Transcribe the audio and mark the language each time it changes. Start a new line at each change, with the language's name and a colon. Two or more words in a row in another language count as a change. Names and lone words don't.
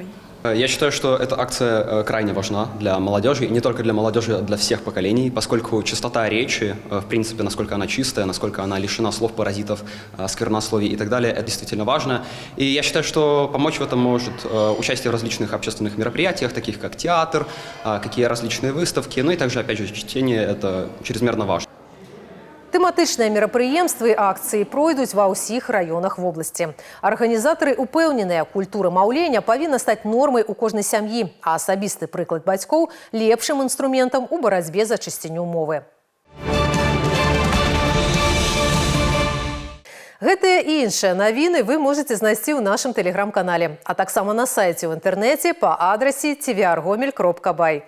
Russian: Я считаю, что эта акция крайне важна для молодежи, и не только для молодежи, а для всех поколений, поскольку чистота речи, в принципе, насколько она чистая, насколько она лишена слов, паразитов, сквернословий и так далее, это действительно важно. И я считаю, что помочь в этом может участие в различных общественных мероприятиях, таких как театр, какие различные выставки, ну и также, опять же, чтение – это чрезмерно важно.
Belarusian: Тэматычныя мерапрыемствы і акцыі пройдуць ва ўсіх раёнах вобласці. Арганізатары упэўненыя, культура маўлення павінна стаць нормай у кожнай сям'і, а асабісты прыклад бацькоў – лепшым інструментам у барацьбе за чысціню мовы. Гэтыя і іншыя навіны вы можаце знайсці ў нашым тэлеграм-канале, а таксама на сайце ў інтэрнэце па адрасе tvrgomel.by.